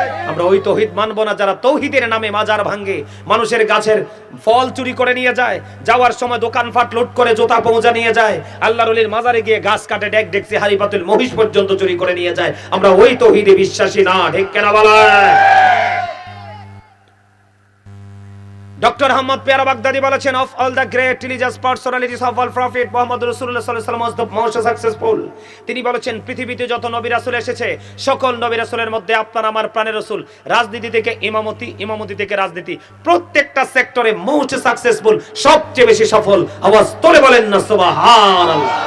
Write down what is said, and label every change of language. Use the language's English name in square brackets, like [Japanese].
[Bangla] আমরা ওই তাওহীদ মানবো না যারা তাওহীদের নামে মাজার ভাঙে, মানুষের গাছের ফল চুরি করে নিয়ে যায়, যাওয়ার সময় দোকানপাট লুট করে জুতা পৌঁছা নিয়ে যায়, আল্লাহর ওলির মাজারে গিয়ে গাছ কাটে, ডেক ডেকসি হাড়ি পাতিল মহিষ পর্যন্ত চুরি করে নিয়ে যায়। আমরা ওই তাওহীদে বিশ্বাসী না, ঠিক কেনা বলা? [English] doctor Ahmad পেয়ারা Baghdadi [Bangla] বলেছেন, [English] of all the great religious personalities of all prophet, Muhammad রাসূলুল্লাহ সাল্লাল্লাহু আলাইহি ওয়াসাল্লাম was the most successful. [Bangla] তিনি বলেছেন, পৃথিবীতে যত নবী রাসূল এসেছে, সকল নবী রাসূলের মধ্যে আপনার আমার প্রাণের রাসূল রাজনীতি থেকে ইমামতি, ইমামতি থেকে রাজনীতি, প্রত্যেকটা সেক্টরে মোস্ট সাকসেসফুল, সবচেয়ে বেশি সফল। আওয়াজ তোলে বলেন না সুবহানাল্লাহ।